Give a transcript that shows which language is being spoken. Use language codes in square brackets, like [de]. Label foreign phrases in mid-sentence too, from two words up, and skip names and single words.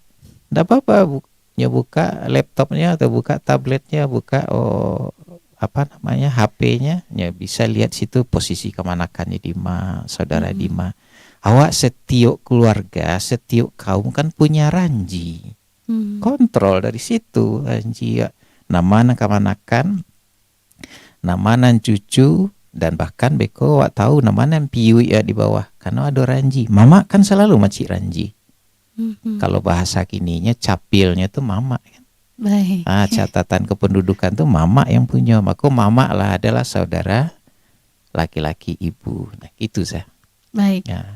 [id] Enggak apa-apa buka laptopnya atau buka tabletnya, buka HP-nya, ya bisa lihat situ posisi kemanakannya di mana, saudara di mana. [min] Awak setiap keluarga, setiap kaum kan punya ranji. [id] Kontrol dari situ ranji ya. [min] Nama kemanakan, nama nan cucu, dan bahkan beko awak tahu nama nan piu ya di bawah karena ada ranji. Mama kan selalu macik ranji. Kalau bahasa kininya capilnya tuh mama kan. [id] Baik. Catatan kependudukan tuh mama yang punya. Maka mama lah adalah saudara laki-laki ibu. Nah, itu saya. Baik. Ya.